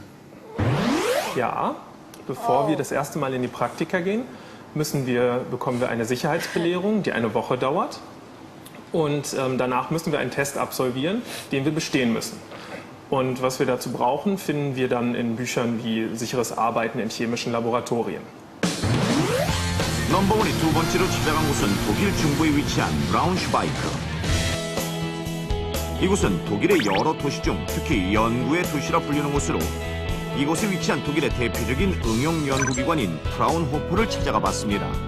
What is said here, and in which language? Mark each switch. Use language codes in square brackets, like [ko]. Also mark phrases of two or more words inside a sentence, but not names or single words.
[de] Ja, bevor wir das erste Mal in die Praktika gehen, bekommen wir eine Sicherheitsbelehrung, die eine Woche dauert. Und danach müssen wir einen Test absolvieren, den wir bestehen müssen. Und was wir dazu brauchen, finden wir dann in Büchern wie sicheres Arbeiten in chemischen Laboratorien. [ko] 넘버원이 두 번째로 찾아간 곳은 독일 중부에 위치한 브라운슈바이크. 이곳은 독일의 여러 도시 중 특히 연구의 도시라 불리는 곳으로 이곳에 위치한 독일의 대표적인 응용 연구기관인 프라운호퍼를 찾아가 봤습니다.